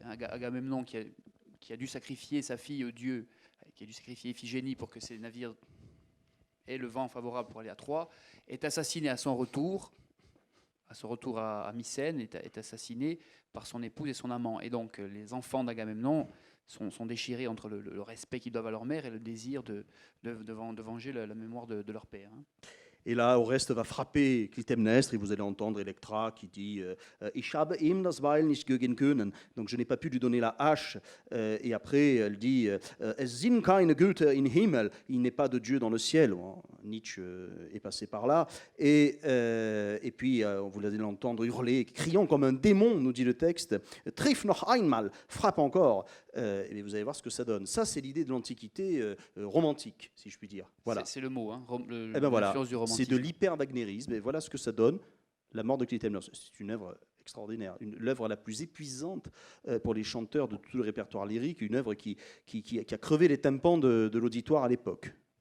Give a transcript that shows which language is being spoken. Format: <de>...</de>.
<fr>Agamemnon qui a dû sacrifier sa fille au dieu, qui a dû sacrifier Iphigénie pour que ses navires aient le vent favorable pour aller à Troie, est assassiné à son retour. À son retour à Mycène, est assassiné par son épouse et son amant. Et donc, les enfants d'Agamemnon sont déchirés entre le respect qu'ils doivent à leur mère et le désir de venger la mémoire de leur père. Hein. Et là, Oreste va frapper Clytemnestre et vous allez entendre Electra qui dit</fr> <de>Ich habe ihm das Beil nicht geben können.</de> <fr>Donc je n'ai pas pu lui donner la hache. Et après, elle dit</fr> <de>Es sind keine Götter im Himmel.</de> <fr>Il n'est pas de Dieu dans le ciel. Bon, Nietzsche est passé par là. Et puis, vous allez l'entendre hurler, criant comme un démon, nous dit le texte.</fr> <de>Triff noch einmal,</de> <fr>frappe encore. Et vous allez voir ce que ça donne. Ça, c'est l'idée de l'Antiquité romantique, si je puis dire. Voilà. C'est le mot, hein, l'influence du romantisme. C'est de l'hyper-wagnérisme. Et voilà ce que ça donne. La mort de Clytemnestre. C'est une œuvre extraordinaire, l'œuvre la plus épuisante pour les chanteurs de tout le répertoire lyrique, une œuvre qui a crevé les tympans de l'auditoire à l'époque.</fr>